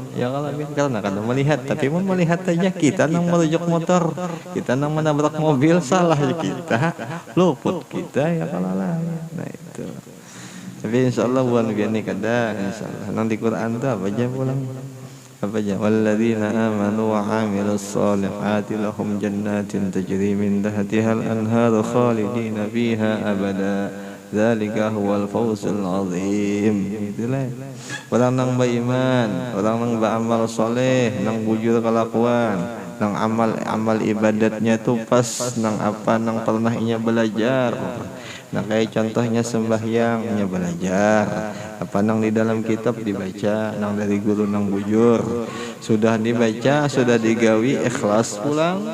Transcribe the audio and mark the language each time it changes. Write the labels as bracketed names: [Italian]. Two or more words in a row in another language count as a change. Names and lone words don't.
[Banjar] Ya kalau karena kadang melihat, tapi mau melihat aja kita nang merujuk motor, kita nang menabrak mobil, salah ya kita, luput kita ya kalau lain. Nah itu. Tapi [Arabic] إن شاء الله [Banjar] bukan biar ni kada, [Arabic] إن شاء الله. [Banjar] Nanti Quran tu apa aja pulang, apa aja. [Arabic] والذين آمنوا وعملوا الصالحات لهم جنات تجري من تحتها الأنهار خالدين فيها أبدا. ذلك هو الفوز العظيم. [Banjar] Itulah. Orang nang beriman, orang nang beramal soleh, nang bujur kelakuan, nang amal ibadatnya tu pas nang apa nang pernah inya belajar. Nah kayak contohnya sembahyangnya belajar, apa nang di dalam kitab dibaca, nang dari guru nang bujur, sudah dibaca, sudah digawi, ikhlas pulang.